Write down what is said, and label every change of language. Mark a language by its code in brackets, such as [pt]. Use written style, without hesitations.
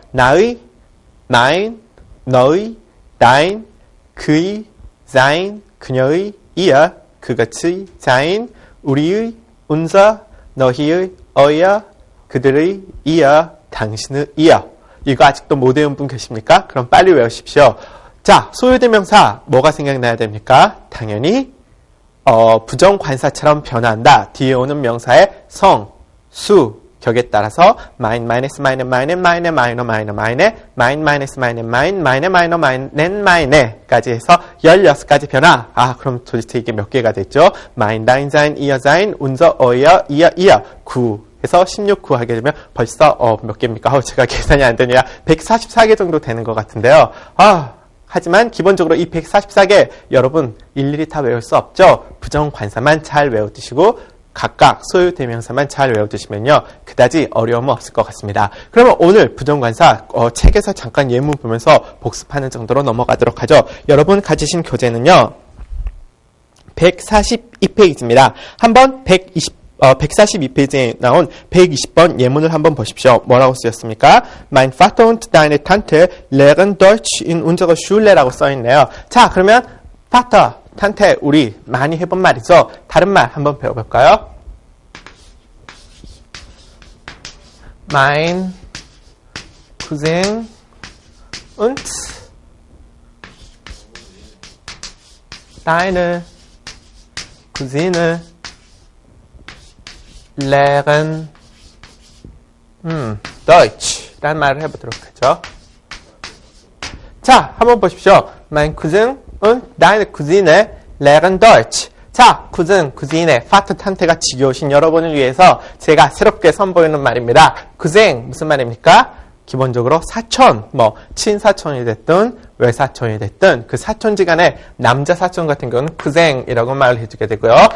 [ko] 나의, mein, 너의, dein, 그의, sein, 그녀의, ihr, 그것의, sein, 우리의, unser, 너희의, euer, 그들의, 이어, 당신의, 이어. 이거 아직도 못 외운 분 계십니까? 그럼 빨리 외우십시오. 자, 소유대명사 뭐가 생각나야 됩니까? 당연히 부정관사처럼 변화한다. 뒤에 오는 명사의 성, 수, 격에 따라서 mein, meines, meine, meine, meine, meiner, meiner, meine, mein, meines, meine, mein, meine, meiner, meinen, meine까지 해서 16가지 변화. 그럼 도대체 이게 몇 개가 됐죠? [de] mein, dein, sein, ihr, sein, unser, euer, ihr. [ko] 9. 해서 16, 9 하게 되면 벌써 몇 개입니까? 제가 계산이 안 되냐. 144개 정도 되는 것 같은데요. 하지만 기본적으로 이 144개 여러분 일일이 다 외울 수 없죠. 부정관사만 잘 외워두시고 각각 소유대명사만 잘 외워두시면요, 그다지 어려움은 없을 것 같습니다. 그러면 오늘 부정관사 책에서 잠깐 예문 보면서 복습하는 정도로 넘어가도록 하죠. 여러분 가지신 교재는요, 142페이지입니다. 한번 142페이지에 나온 120번 예문을 한번 보십시오. 뭐라고 쓰였습니까? [de] Mein Vater und deine Tante lehren Deutsch in unserer Schule [ko] 라고 써있네요. 자, 그러면 Vater, Tante, 우리 많이 해본 말이죠. 다른 말 한번 배워볼까요? [de] Mein Cousin und deine Cousine lehren Deutsch [ko] 라는 말을 해보도록 하죠. 자, 한번 보십시오. [de] Mein Cousin und deine Cousine lehren Deutsch. [ko] 자, Cousin, Cousine, Vater, Tante가 지겨우신 여러분을 위해서 제가 새롭게 선보이는 말입니다. Cousin, 무슨 말입니까? 기본적으로 사촌, 친사촌이 됐든 외사촌이 됐든 그 사촌지간에 남자 사촌 같은 경우는 그생이라고 말을 해주게 되고요.